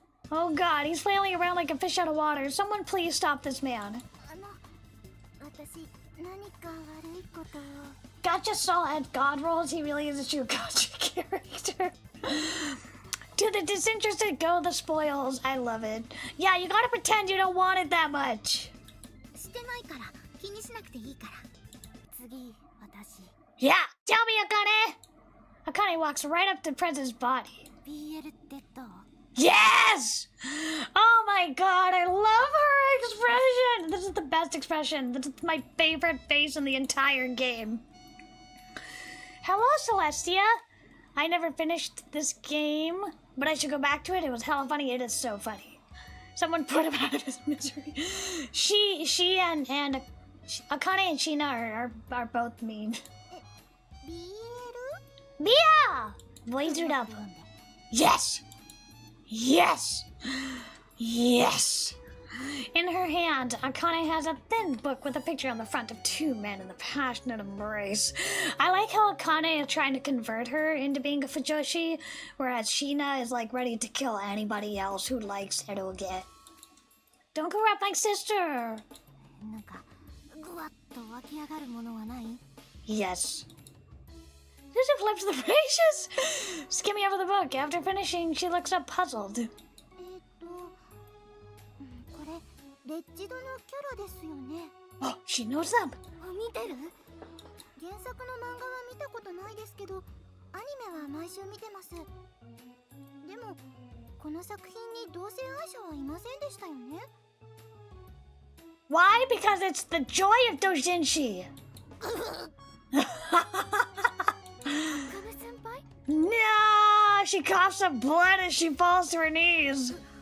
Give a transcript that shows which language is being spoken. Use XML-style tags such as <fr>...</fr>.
<en>Oh god, he's flailing around like a fish out of water. Someone please stop this man.</en> <ja>私何か悪いことを。</ja> <en>Gotcha saw at God rolls. He really is a true gotcha character. To the disinterested go the spoils. I love it. Yeah, you gotta pretend you don't want it that much.</en> <ja>してないから気にしなくていいから。次、私。</ja> <en>Yeah, tell me, Akane. Akane walks right up to Prez's body.</en> <ja>BL ってどう？</ja> <en>Yes! Oh my god, I love her expression! This is the best expression. This is my favorite face in the entire game. Hello, Celestia. I never finished this game, but I should go back to it. It was hella funny. It is so funny. Someone put him out of his misery. She and Akane and Sheena are both mean.</en> <ja>BL？</ja> <en>Mia! Blazered up. Yes! Yes! Yes! In her hand, Akane has a thin book with a picture on the front of two men in a passionate embrace. I like how Akane is trying to convert her into being a fujoshi, whereas Sheena is like ready to kill anybody else who likes eroge. Don't go up like sister!</en> <ja>なんかぐわっと湧き上がるものはない？</ja> <en>Yes. Susan flips the pages, skimming over the book. After finishing, she looks up puzzled.</en> <ja>これレッジドのキャラですよね。</ja> <en>Oh, she knows them.</en> <ja>見てる？原作の漫画は見たことないですけど、アニメは毎週見てます。でもこの作品に同性愛者はいませんでしたよね。</ja> <en>Why? Because it's the joy of doujinshi. No, she coughs up blood as she falls to her knees.</en>